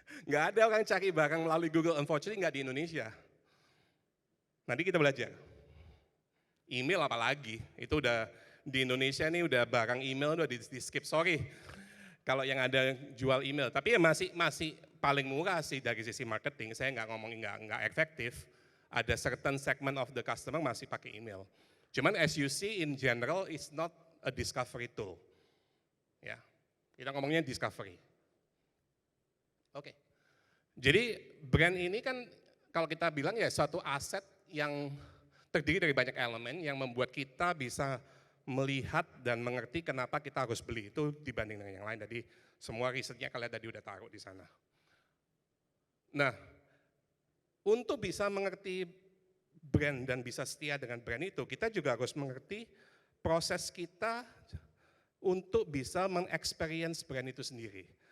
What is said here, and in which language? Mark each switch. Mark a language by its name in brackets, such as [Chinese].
[Indonesian] Nggak ada orang cari barang melalui Google, unfortunately nggak di Indonesia. Nanti kita belajar. Email apalagi, itu udah di Indonesia nih udah barang email udah di skip, sorry. Kalau yang ada jual email, tapi ya masih paling murah sih dari sisi marketing, saya nggak ngomongin nggak efektif. [English] Ada certain segment of the customer [Indonesian] masih pakai email. [English] Cuman as you see in general, it's not a discovery tool. [Indonesian] Ya, kita ngomongnya discovery. Oke. Jadi brand ini kan kalau kita bilang ya suatu aset yang terdiri dari banyak elemen yang membuat kita bisa melihat dan mengerti kenapa kita harus beli itu dibanding dengan yang lain. Jadi semua risetnya kalian tadi udah taruh di sana. Nah, untuk bisa mengerti brand dan bisa setia dengan brand itu, kita juga harus mengerti proses kita untuk bisa mengexperience brand itu sendiri.